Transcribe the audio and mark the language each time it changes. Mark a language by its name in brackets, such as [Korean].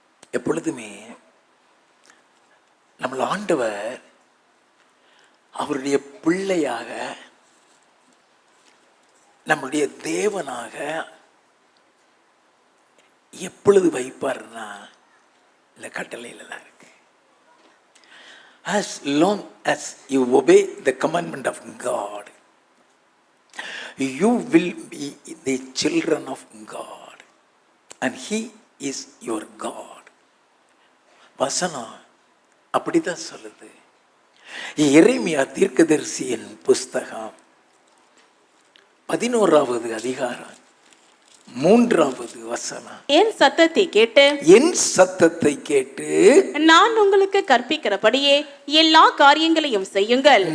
[Tamil] எப்பொழுதுமே நம்மள ஆண்டவர் அவருடைய பிள்ளையாக, நம்முடைய தேவனாக எப்பொழுது வைப்பார்னா, இந்த கட்டளையில தான் இருக்கு. [English] As long as you obey the commandment of God, you will be the children of God and He is your God. [Tamil] வசனம் அப்படிதான் சொல்லுது. எரேமியா தீர்க்கதரிசியின் புஸ்தகம் 11வது அதிகாரம் 3வது வசனம். என் சத்தத்தை கேட்டு, என் சத்தத்தை கேட்டு நான் உங்களுக்கு கற்பிக்கிறபடியே எல்லா காரியங்களையும் செய்யுங்கள்.